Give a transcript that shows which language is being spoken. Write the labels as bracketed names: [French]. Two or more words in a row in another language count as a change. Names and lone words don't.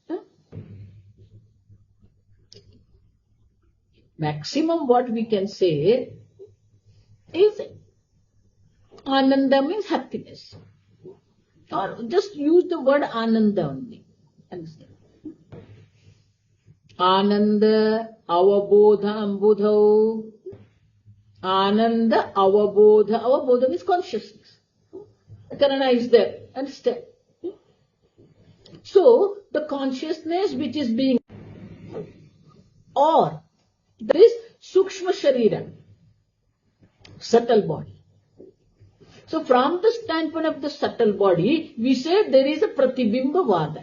[English] Maximum what we can say is Ananda means happiness. Or just use the word Ananda only. Understand? [Sanskrit] आनन्द अवबोध अम्बुधौ. आनन्द अवबोध. [English] Avabodha means consciousness. Karana is there. Understand? So, the consciousness which is being, or there is [Sanskrit] सूक्ष्म शरीर, [English] subtle body. So from the standpoint of the subtle body, we say there is a [Sanskrit] प्रतिबिम्ब वाद.